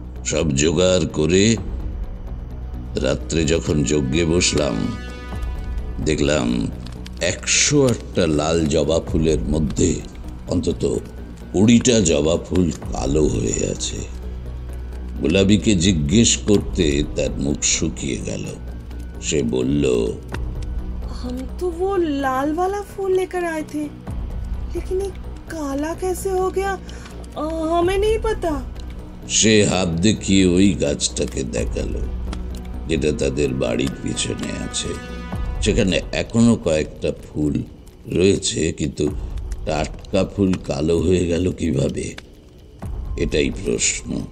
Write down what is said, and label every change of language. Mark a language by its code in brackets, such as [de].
[bn] সব জোগাড় করে রাত্রে যখন যজ্ঞে বসলাম, দেখলাম 108টা লাল জবা ফুলের মধ্যে অন্তত 20টা জবা ফুল কালো হয়ে আছে। গোলাবিকে জিজ্ঞেস করতে তার মুখ শুকিয়ে গেল। সে বলল, [hi] हम तो वो लाल वाला फूल लेकर आए थे, लेकिन ये काला कैसे हो गया, हमें नहीं पता। [bn] সে হাত দেখিয়ে ওই গাছটাকে দেখালো, যেটা তাদের বাড়ির পিছনে আছে। সেখানে এখনো কয়েকটা ফুল রয়েছে, কিন্তু টাটকা ফুল কালো হয়ে গেল কিভাবে? এটাই প্রশ্ন।